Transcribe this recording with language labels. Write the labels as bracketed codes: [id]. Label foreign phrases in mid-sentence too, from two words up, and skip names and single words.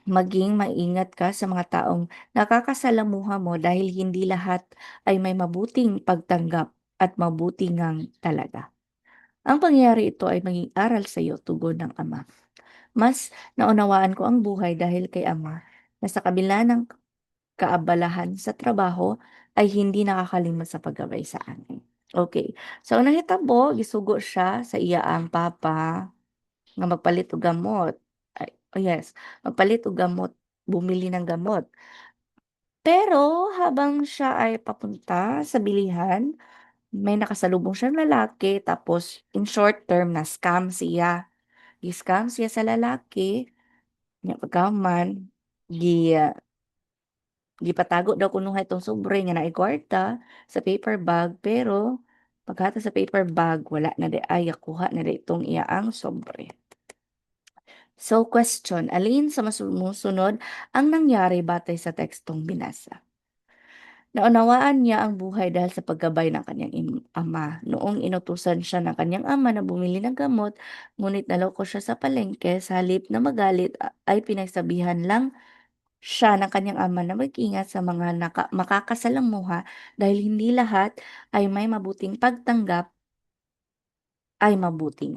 [tl] Maging maingat ka sa mga taong nakakasalamuha mo dahil hindi lahat ay may mabuting pagtanggap at mabuti ngang talaga. Ang pangyayari ito ay maging aral sa iyo, tugon ng ama. Mas naunawaan ko ang buhay dahil kay ama na sa kabila ng kaabalahan sa trabaho ay hindi nakakalimot sa paggabay sa akin. Okay. So, [ceb] ang nahitabo, gisugo siya sa iya ang papa nga magpalit og gamot. Ay, [en] oh yes, [ceb] magpalit og gamot, [tl] bumili ng gamot. Pero habang siya ay papunta sa bilihan, may nakasalubong siyang lalaki tapos [en] in short term [tl] na-scam siya. [ceb] Gi-scam siya sa lalaki, nya pagkahuman gipatago daw kunuha itong sobre nga naay kwarta sa paper bag pero paghatag sa paper bag wala na di ay kuha na di itong iyaang sobre. [en] So question, [tl] alin sa sumusunod ang nangyari batay sa tekstong binasa? Naunawaan niya ang buhay dahil sa paggabay ng kanyang ama. Noong inutusan siya ng kanyang ama na bumili ng gamot, ngunit naloko siya sa palengke, sa halip na magalit ay pinagsabihan lang siya ng kanyang ama na mag-ingat sa mga makakasalamuha dahil hindi lahat ay may mabuting pagtanggap ay mabuti nga.